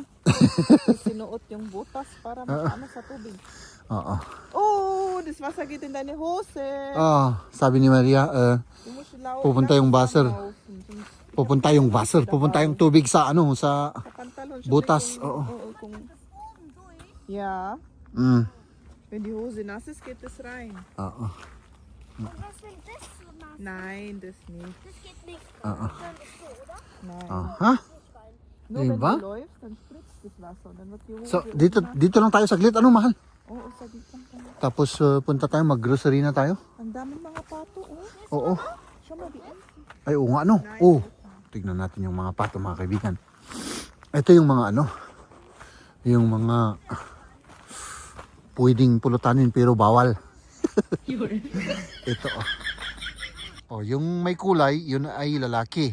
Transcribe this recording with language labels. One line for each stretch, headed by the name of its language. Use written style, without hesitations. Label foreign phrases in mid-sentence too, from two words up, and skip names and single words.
Filipino: Sinuot yung butas para makaano sa tubig. Oo. Oh, dismasagitin na ni Jose. Sabi ni Maria, pupunta yung buzzer. Pupunta yung tubig sa ano, sa butas. Oo.
German: Ja, Mm. wenn die Hose nass ist, geht es rein.
Filipino: Oo.
German: Was, wenn das so nass ist? Nein, das nicht. Das geht nicht. Ah, ah. Dann ist so, oder? Nein. Aha. Nur
Filipino: Diba?
German: wenn du läufst, dann spritzt das Wasser. Und dann wird die Hose
Filipino: So, dito lang tayo saglit. Ano, mahal? Oo, saglit lang tayo. Tapos punta tayo, mag-grocery na tayo. Ang daming mga pato, oh. Oo.
German: Schau mal, die Enten.
Filipino: Ay, oo nga, ano? Oo. Tignan natin yung mga pato, mga kaibigan. Ito yung mga ano, yung mga pwedeng pulutanin pero bawal. Ito, oh. Oh, yung may kulay, yun ay lalaki.